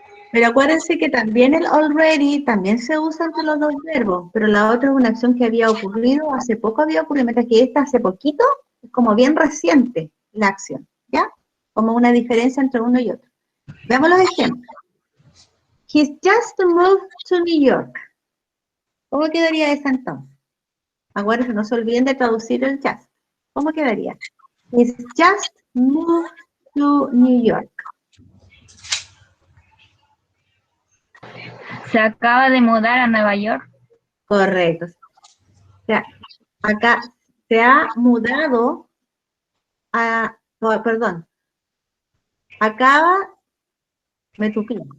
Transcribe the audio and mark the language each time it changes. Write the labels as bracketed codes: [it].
[es] Pero acuérdense que también el already también se usa entre los dos verbos, pero la otra es una acción que había ocurrido, hace poco había ocurrido, mientras que esta hace poquito es como bien reciente la acción, ¿ya? Como una diferencia entre uno y otro. Veamos los ejemplos. [en] He's just moved to New York. [es] ¿Cómo quedaría esa entonces? Acuérdense, no se olviden de traducir el just. ¿Cómo quedaría? [en] He's just moved to New York. [es] Se acaba de mudar a Nueva York. Correcto. O sea, acá se ha mudado perdón, acaba, me tupí.